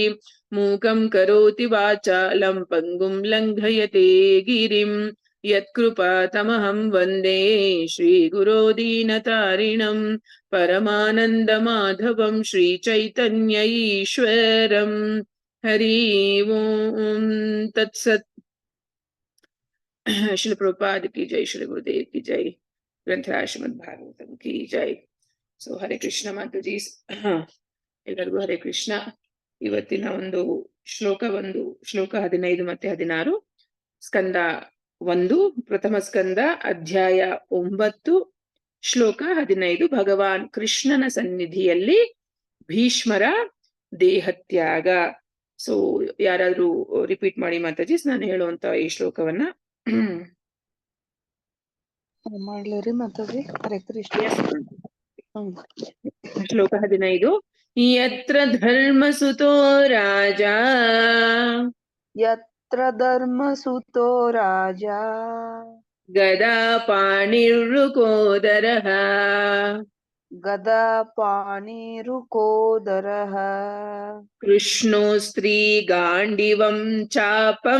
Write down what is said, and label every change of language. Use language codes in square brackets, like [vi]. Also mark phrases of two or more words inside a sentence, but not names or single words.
[sa] मूकं करोति वाचालं पङ्गुं लङ्घयते गिरिं यत्कृपातमहं वन्दे श्रीगुरो दीनतारिणं परमानन्दमाधवं श्रीचैतन्य ईश्वरम्। हरि ओं तत्सत्। [hi] श्रील प्रभुपाद की जय, श्री गुरुदेव की जय, ग्रंथराज श्रीमद् भागवतम की जय. [kn] ಸೊ ಹರೇ ಕೃಷ್ಣ ಮಾತಾಜಿ, ಎಲ್ಲರಿಗೂ ಹರೇ ಕೃಷ್ಣ. ಇವತ್ತಿನ ಒಂದು ಶ್ಲೋಕ 15 ಮತ್ತೆ 16, ಸ್ಕಂದ 1, ಪ್ರಥಮ ಸ್ಕಂದ ಅಧ್ಯಾಯ 9, ಶ್ಲೋಕ 15. ಭಗವಾನ್ ಕೃಷ್ಣನ ಸನ್ನಿಧಿಯಲ್ಲಿ ಭೀಷ್ಮರ ದೇಹತ್ಯಾಗ. ಸೊ ಯಾರಾದ್ರೂ ರಿಪೀಟ್ ಮಾಡಿ ಮಾತಾಜಿ ನಾನು ಹೇಳುವಂತ ಈ ಶ್ಲೋಕವನ್ನ. ಮಾಡ್ಲೇರಿ ಮಾತಾಜಿ. ಹರೇ ಕೃಷ್ಣ. [sa] ಶ್ಲೋಕ 15. ಯತ್ರ ಧರ್ಮಸುತೋ ರಾಜ, ಯತ್ರ ಧರ್ಮಸುತೋ ರಾಜ, ಗದಾ ಪಾಣಿರ್ರುಕೋದರಃ, ಗದಾ ಪಾಣಿರುಕೋದರಃ, ಕೃಷ್ಣೋ ಸ್ತ್ರೀ ಗಾಂಡಿವಂ ಚಾಪಂ,